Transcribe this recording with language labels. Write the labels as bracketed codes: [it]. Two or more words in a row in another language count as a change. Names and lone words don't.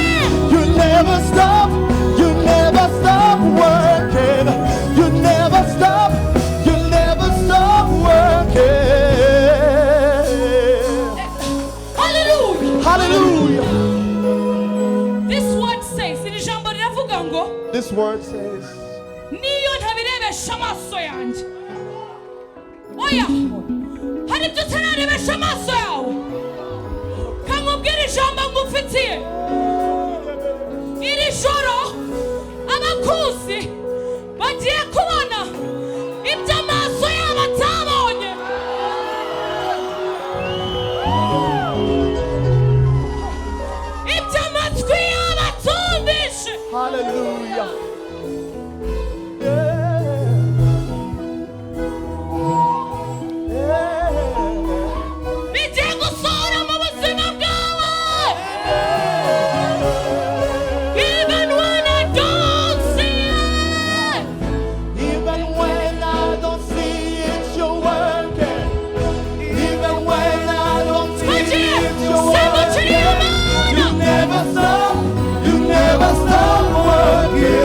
[en] You never stop. You never stop working. You never stop. You never stop working. Hallelujah. Hallelujah. This word says, [rw] iri jambo riravuga ngo [en] This word says, [rw] niyo ntabirebesha amaso yanjye. Oya, hari ibyo utararebesha amaso yawe. Kamubwira ijambo ngufitiye. Iri joro abakuzi bagiye kubona ibyo amaso yabo atabonye. Ibyo amatwi yabo atumvishe. hallelujah. Bigiye gusohora mu buzima bwawe. [en] Even when I don't see it. Even when I don't see it, you're working. Even when I don't see it, you're working. You never stop. You never stop working.